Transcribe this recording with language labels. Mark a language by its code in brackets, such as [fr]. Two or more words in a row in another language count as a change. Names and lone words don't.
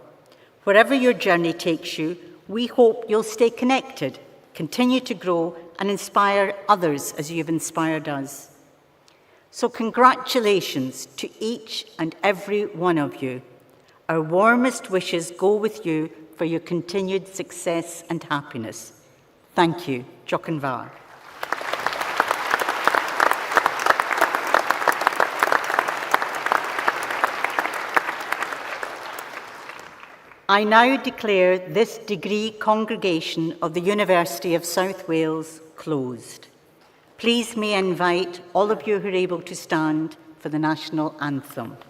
[en] Wherever your journey takes you, we hope you'll stay connected, continue to grow, and inspire others as you've inspired us. So congratulations to each and every one of you. Our warmest wishes go with you for your continued success and happiness. Thank you. [cy] Diolch yn fawr. [en] I now declare this degree congregation of the University of South Wales closed. Please may I invite all of you who are able to stand for the national anthem.